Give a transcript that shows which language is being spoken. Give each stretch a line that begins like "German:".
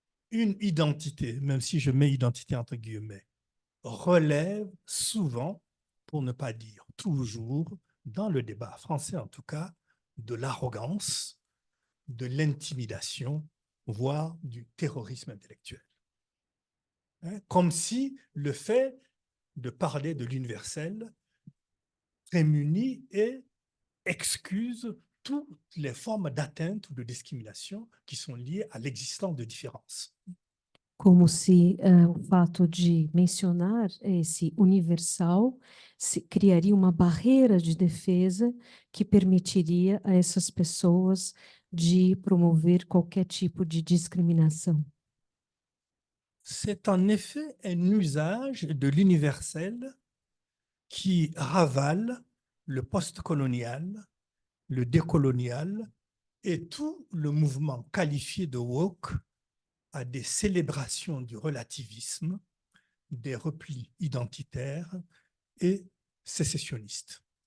French: une identité, même si je mets identité entre guillemets, relève souvent, pour ne pas dire toujours, dans le débat français en tout cas, de l'arrogance, de l'intimidation, voire du terrorisme intellectuel. Comme si le fait de parler de l'universel prémunit et excuse toutes les formes d'atteinte ou de discrimination qui sont liées à l'existence de différences.
Portuguese: Como se o fato de mencionar esse universal criaria uma barreira de defesa que permitiria a essas pessoas de promover qualquer tipo de discriminação.
French: C'est en effet un usage de l'universel qui ravale le postcolonial, le décolonial et tout le mouvement qualifié de woke à des célébrations du relativisme, des replis identitaires et sécessionnistes.